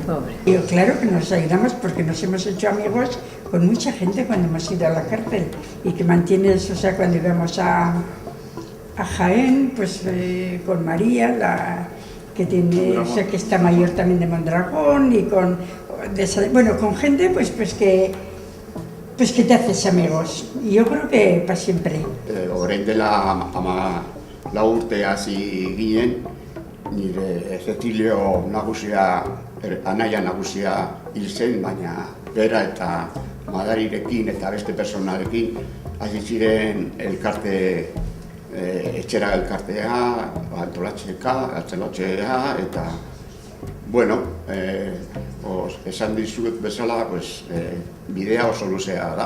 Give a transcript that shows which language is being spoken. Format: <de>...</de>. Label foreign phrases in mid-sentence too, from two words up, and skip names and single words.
<es>Yo, claro que nos ayudamos porque nos hemos hecho amigos con mucha gente cuando hemos ido a la cárcel y que mantienes, o sea, cuando íbamos a Jaén, pues con María, que tiene, o sea, que está mayor también de Mondragón y con gente pues que te haces amigos. Y yo creo que para siempre.</es> <eu>Orain dela 14 urte hasi ginen, nire Cecilio nagusia, anaia nagusia hil zen, baina bera eta Madarirekin eta beste personalekin hasi ziren elkarte Etxera elkartea, Atzelatxea, eta, bueno, esan dizuet bezala, bidea oso luzea da.</eu>